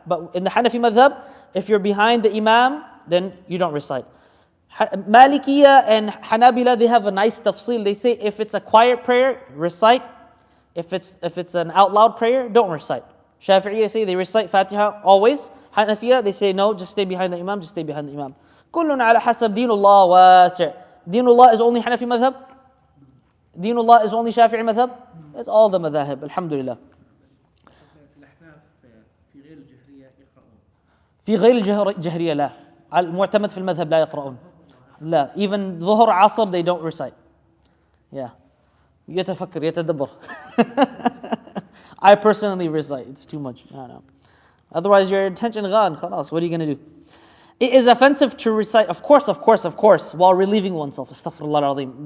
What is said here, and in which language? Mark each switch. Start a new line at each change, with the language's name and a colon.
English: But in the Hanafi madhab, if you're behind the Imam, then you don't recite. Malikiya and Hanabila, they have a nice tafsil. They say if it's a quiet prayer, recite. If it's an out loud prayer, don't recite. Shafi'iyya say they recite Fatiha always. Hanafiya, they say no, just stay behind the Imam, just stay behind the Imam.
Arabic: كلنا على حسب دين الله واسع.
English: Dinullah is only Hanafi madhab? Dinullah is only Shafi'i madhab? It's all the madhahib, alhamdulillah.
Arabic: في غير الجهرية لا. المعتمد في المذهب لا يقرؤون.
English: لا, even
Arabic: ظهر عصر
English: they don't recite. Yeah.
Arabic: يتفكر يتدبر.
English: I personally recite. It's too much. No. Otherwise your attention gone.
Arabic: خلاص,
English: what are you going to do? It is offensive to recite, of course, while relieving oneself. Astaghfirullah al-azim.